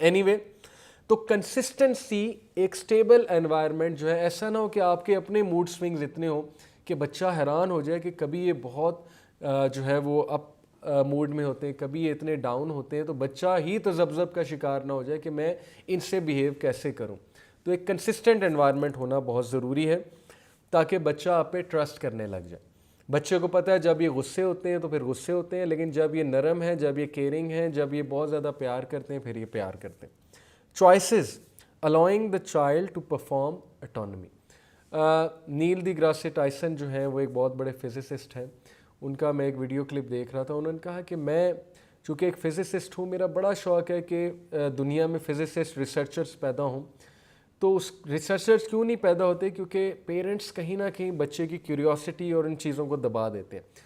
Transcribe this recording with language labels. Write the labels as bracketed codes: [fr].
[ur] Any way, تو consistency, ایک stable environment جو ہے, ایسا نہ ہو کہ آپ کے اپنے موڈ سوئنگز اتنے ہوں کہ بچہ حیران ہو جائے کہ کبھی یہ بہت جو ہے وہ اپ موڈ میں ہوتے ہیں, کبھی یہ اتنے ڈاؤن ہوتے ہیں, تو بچہ ہی تذبذب کا شکار نہ ہو جائے کہ میں ان سے بیہیو کیسے کروں. تو ایک کنسسٹنٹ انوائرمنٹ ہونا بہت ضروری ہے تاکہ بچہ آپ پہ ٹرسٹ کرنے لگ جائے. بچے کو پتہ ہے جب یہ غصے ہوتے ہیں تو پھر غصے ہوتے ہیں, لیکن جب یہ نرم ہے, جب یہ کیئرنگ ہے, جب یہ بہت زیادہ پیار کرتے ہیں, پھر یہ پیار کرتے ہیں. [en] Choices, allowing the child to perform autonomy. [ur] Nile the گراسے Tyson جو ہیں وہ ایک بہت بڑے فزسسٹ ہیں. ان کا میں ایک ویڈیو کلپ دیکھ رہا تھا. انہوں نے کہا کہ میں چونکہ ایک فزسسٹ ہوں, میرا بڑا شوق ہے کہ دنیا میں فزسسٹ ریسرچرز پیدا ہوں. تو اس ریسرچرز کیوں نہیں پیدا ہوتے, کیونکہ پیرنٹس کہیں نہ کہیں بچے کی کیوریوسٹی اور ان چیزوں کو دبا دیتے ہیں.